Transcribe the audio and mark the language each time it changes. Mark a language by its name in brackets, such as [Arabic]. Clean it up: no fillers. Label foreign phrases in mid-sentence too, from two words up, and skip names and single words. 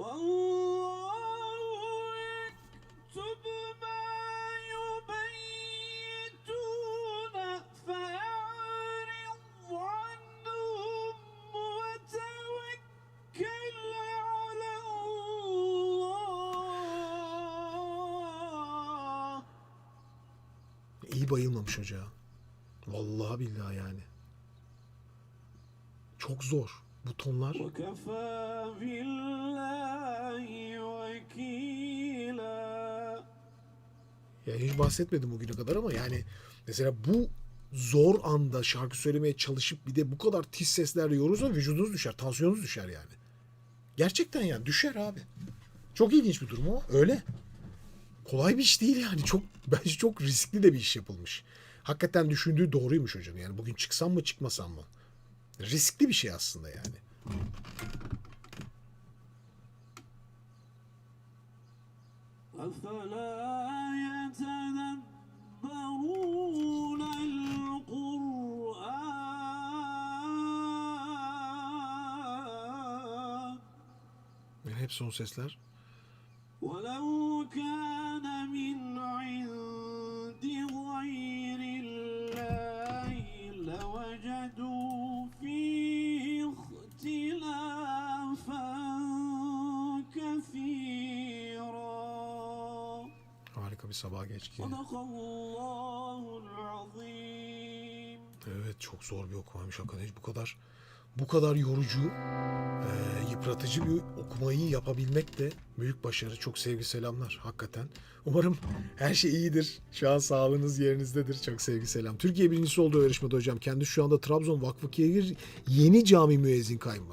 [Arabic] والله يكتب ما يبيتون فأعرض عنهم وتوكل على الله. [Turkish] İyi bayılmamış hoca. [Arabic] والله بالله [Turkish] yani. Çok zor. Bu tonlar. [Arabic] وكفى بالله وكيلا. [Turkish] Ya hiç bahsetmedim bugüne kadar ama yani mesela bu zor anda şarkı söylemeye çalışıp bir de bu kadar tiz seslerle yoğurursa vücudunuz düşer, tansiyonunuz düşer yani. Gerçekten yani düşer abi. Çok ilginç bir durum ama öyle. Kolay bir iş değil yani. Bence çok riskli de bir iş yapılmış. Hakikaten düşündüğü doğruymuş hocam. Yani bugün çıksam mı çıkmasam mı? Riskli bir şey aslında yani. [Arabic] أفلا يتدبرون القرآن [Turkish] Yani hep son sesler. [Arabic] ولو كان من عند غير الله لوجدوا فيه اختلافا كثيرا. [Turkish] Harika bir sabah geçti. [Arabic] صدق الله العظيم. [Turkish] Evet, çok zor bir okumaymış hakikaten. Hiç bu kadar yorucu, yıpratıcı bir okumayı yapabilmek de büyük başarı. Çok sevgi selamlar hakikaten. Umarım her şey iyidir. Şu an sağlığınız yerinizdedir. Çok sevgi selam. Türkiye birincisi oldu o yarışmada hocam. Kendi şu anda Trabzon Vakfıkehir Yeni Cami Müezzin Kayma.